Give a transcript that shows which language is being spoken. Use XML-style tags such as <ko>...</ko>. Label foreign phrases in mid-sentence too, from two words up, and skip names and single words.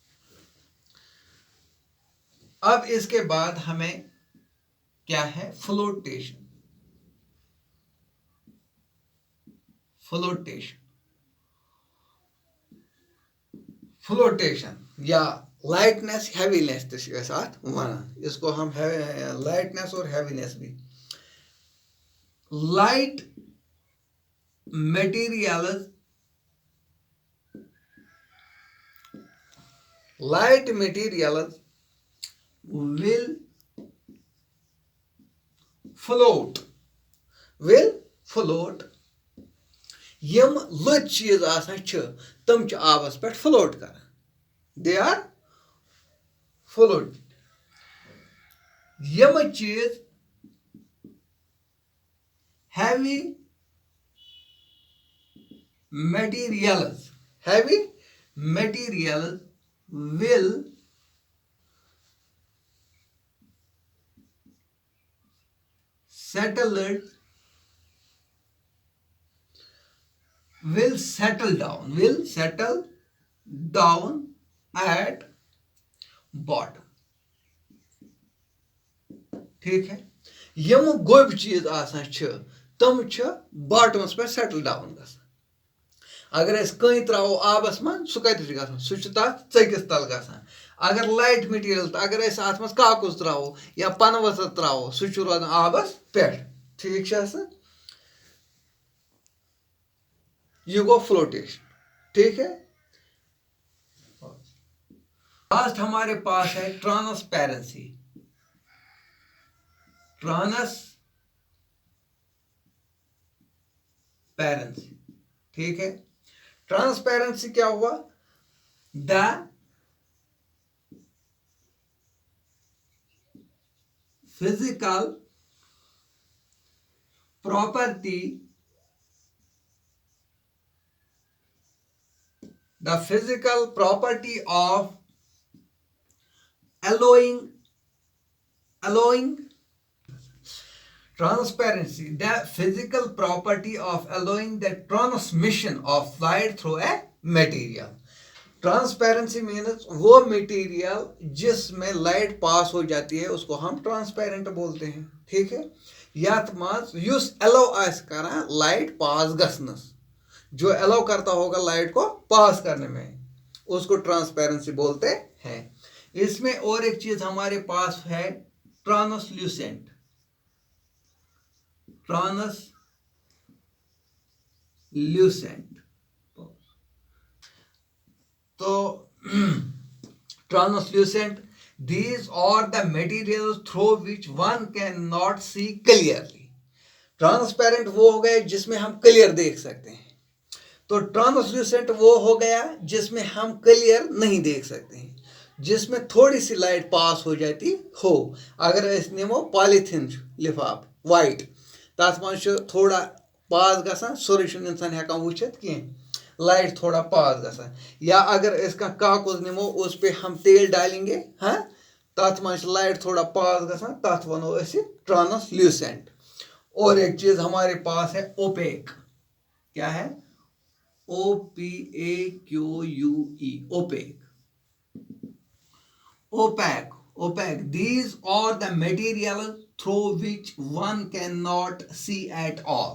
<hi>अब इसके बाद हमें क्या है, फ्लोटेशन। फ्लोटेशन फ्लोटेशन या</hi> <en>lightness heaviness</en> <hi>वन, इसको हम लाइटनेस और हैवीनेस भी।</hi> <en>light materials will float</en> <ks>यम लुच चीज आसान तम आबस पे फ्लोट कर,</ks> <en>they are float.</en> <ks>यम चीज</ks> <en>heavy materials will settle down at bottom।</en> <hi>ठीक है।</hi> <ks>यम गोब चीज आसान तम बॉटमस पे</ks> <en>settle down</en> <ks>गसान। अगर अस कहीं त्रो आबस मन सह कत गसान, सह चकिस तल गसान। अगर</ks> <en>light material,</en> <ks>अगर अस अत मज काकुज त्रो या पन वसर त्रो सह रोजान आबस पे।</ks> <hi>ठीक है, ये गो फ्लोटेशन। ठीक है। लास्ट हमारे पास है ट्रांसपेरेंसी। ठीक है। ट्रांसपेरेंसी क्या हुआ,</hi> <en>the physical प्रॉपर्टी of allowing transparency, the physical property of allowing the transmission of light through a material।</en> <hi>ट्रांसपेरेंसी मीन्स वो मटेरियल जिसमें लाइट पास हो जाती है उसको हम ट्रांसपेरेंट बोलते हैं। ठीक है।</hi> <ks>यात मज युस अलाउ आस करान लाइट पास गसनस,</ks> <hi>जो अलाउ करता होगा लाइट को पास करने में, उसको ट्रांसपेरेंसी बोलते हैं। इसमें और एक चीज हमारे पास है ट्रांसल्यूसेंट। तो ट्रांसल्यूसेंट,</hi> <en>these are the materials through which one cannot see clearly।</en> <hi>ट्रांसपेरेंट वो हो गया जिसमें हम क्लियर देख सकते हैं, तो ट्रांसल्यूसेंट वो हो गया जिसमें हम क्लियर नहीं देख सकते हैं, जिसमें थोड़ी सी लाइट पास हो जाती हो।</hi> <ks>अगर अस निमो पॉलीथिन लिफाफ वाइट, तथ मज थोड़ा पास गसान, सोरे इंसान हेकान वुचित कहीं, लाइट थोड़ा पास गसान।</ks> <hi>या अगर इस कागज निमो उस पे हम तेल डालेंगे, हाँ,</hi> <ks>तथ मज लाइट थोड़ा पास गसान, तथ वनो अस ट्रांसल्यूसेंट।</ks> <hi>और एक चीज हमारे पास है ओपेक। क्या है?</hi> <en>OPAQUE, opaque। These are the materials through which one cannot see at all।</en>